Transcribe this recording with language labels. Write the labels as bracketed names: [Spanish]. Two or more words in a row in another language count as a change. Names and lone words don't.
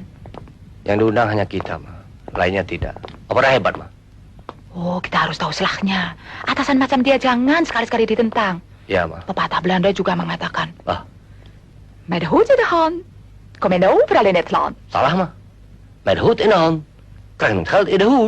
[Indonesian] Yang diundang hanya kita, Ma. Lainnya tidak. Apa hebat, Ma? Oh, kita harus tahu selahnya. Atasan macam dia jangan sekali-sekali ditentang. Ya, Ma. Pepatah Belanda juga mengatakan. [Dutch] Met de hoed in de hand, kom je overal in het land. [Indonesian] Salah, Ma. [Dutch] Met de hoed in de hand, krijg je met geld in de hoed.